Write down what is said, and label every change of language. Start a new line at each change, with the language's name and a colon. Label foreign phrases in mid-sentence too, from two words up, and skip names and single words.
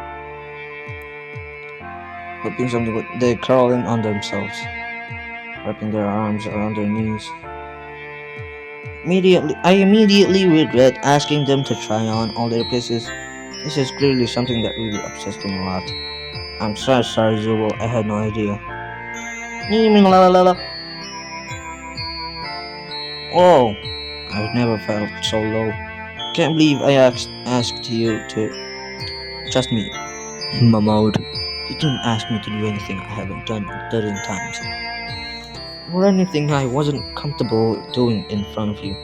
English: Hoping something would. They curl in on themselves, wrapping their arms around their knees. I immediately regret asking them to try on all their pieces. This is clearly something that really upsets them a lot. I'm so sorry, Zubal. I had no idea. La la la la. Oh, I've never felt so low. Can't believe I asked you to trust me, Mahmoud. You didn't ask me to do anything I haven't done a dozen times, or anything I wasn't comfortable doing in front of you.